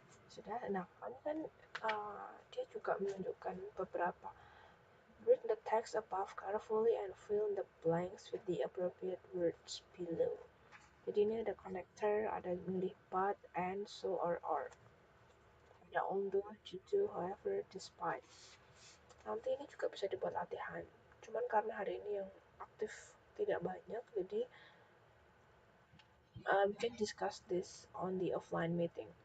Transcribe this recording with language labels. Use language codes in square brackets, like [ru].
[id] Sudah, nah kan dia juga menunjukkan beberapa. [en] Read the text above carefully and fill in the blanks with the appropriate words below. [id] Jadi ini ada connector, ada milih but, and, so, or. Ada although, due to, however, despite. Nanti ini juga bisa dibuat latihan. Cuman karena hari ini yang aktif tidak banyak, jadi [en] we can discuss this on the offline meeting.